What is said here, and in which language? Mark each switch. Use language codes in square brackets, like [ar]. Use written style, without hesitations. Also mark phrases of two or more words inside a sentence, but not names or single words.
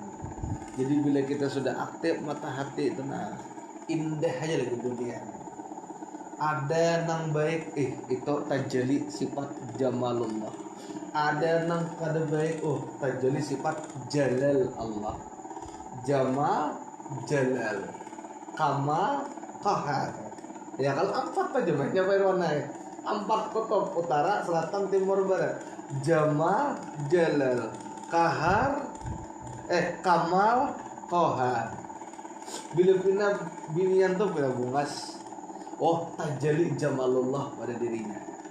[bjn] Jadi bila kita sudah aktif mata hati itu indah aja lagi dunia. Ada nang baik, itu tajali sifat jamalullah. Ada nang kada baik, tajali sifat jalal Allah. [ar] جمال، جلال، كمال، قهر. [bjn] Ya kalau empat aja banyak warna. Empat kutub utara, selatan, timur, barat. [ar] جمال، جلال، قهر، كمال، قهر. [bjn] Bila pina binian tuh pina bungas. [id] Tajali jamalullah pada dirinya.